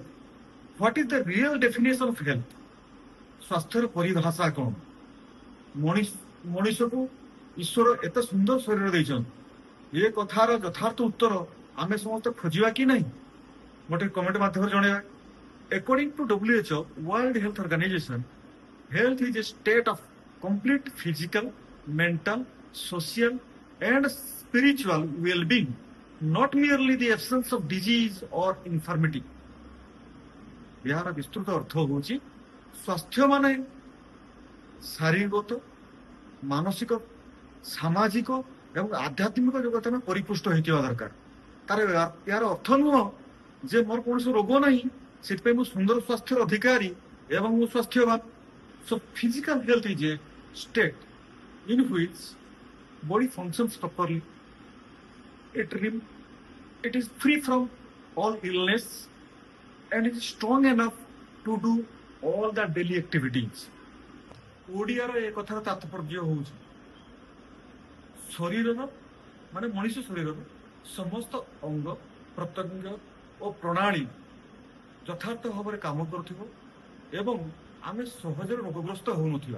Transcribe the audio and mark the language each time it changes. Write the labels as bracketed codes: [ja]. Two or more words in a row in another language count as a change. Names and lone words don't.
[en] What is the real definition of health? ସ୍ୱାସ୍ଥ୍ୟର ପରିଭାଷା କ'ଣ? [or] ମଣିଷକୁ ଈଶ୍ୱର ଏତେ ସୁନ୍ଦର ଶରୀର ଦେଇଛନ୍ତି, ଏ କଥାର ଯଥାର୍ଥ ଉତ୍ତର ଆମେ ସମସ୍ତେ ଖୋଜିବା କି ନାହିଁ? ଗୋଟେ କମେଣ୍ଟ ମାଧ୍ୟମରେ ଜଣେଇବା। [en] According to WHO, World Health Organization, health is a state of complete physical, mental, social, and spiritual well-being, not merely the absence of disease or infirmity. [or] ଏହାର ବିସ୍ତୃତ ଅର୍ଥ ହେଉଛି ସ୍ୱାସ୍ଥ୍ୟ ମାନେ ଶାରୀରିକ, ମାନସିକ, ସାମାଜିକ ଏବଂ ଆଧ୍ୟାତ୍ମିକ ଜଗତରେ ପରିପୁଷ୍ଟ ହୋଇଥିବା ଦରକାର। ଏହାର ଅର୍ଥ ନୁହଁ ଯେ ମୋର କୌଣସି ରୋଗ ନାହିଁ, ସେଥିପାଇଁ ମୁଁ ସୁନ୍ଦର ସ୍ୱାସ୍ଥ୍ୟର ଅଧିକାରୀ ଏବଂ ମୁଁ ସ୍ୱାସ୍ଥ୍ୟବାନ। [en] So physical health is a state in which body functions properly. It is free from all illness and is strong enough to do all the daily activities. [or] ଓଡ଼ିଆର ଏ କଥାର ତାତ୍ପର୍ଯ୍ୟ ହେଉଛି ଶରୀରର ମାନେ ମଣିଷ ଶରୀରର ସମସ୍ତ ଅଙ୍ଗ ପ୍ରତ୍ୟଙ୍ଗ ଓ ପ୍ରଣାଳୀ ଯଥାର୍ଥ ଭାବରେ କାମ କରୁଥିବ ଏବଂ ଆମେ ସହଜରେ ରୋଗଗ୍ରସ୍ତ ହେଉନଥିବା।